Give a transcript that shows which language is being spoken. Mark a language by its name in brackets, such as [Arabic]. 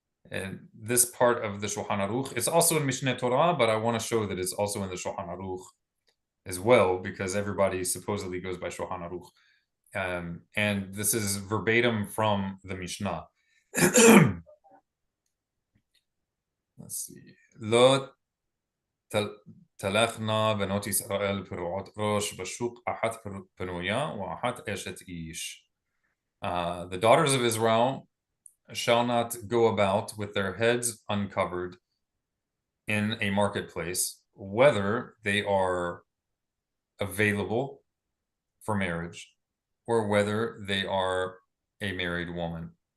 [English] And this part of the Shulchan Aruch, it's also in Mishneh Torah, but I want to show that it's also in the Shulchan Aruch as well, because everybody supposedly goes by Shulchan Aruch. And this is verbatim from the Mishnah. Let's see. [Hebrew] Lo תלכנה בנות ישראל פרועות ראש בשוק אחת פנויה ואחת אשת איש. [English] The daughters of Israel shall not go about with their heads uncovered in a marketplace, whether they are available for marriage or whether they are a married woman.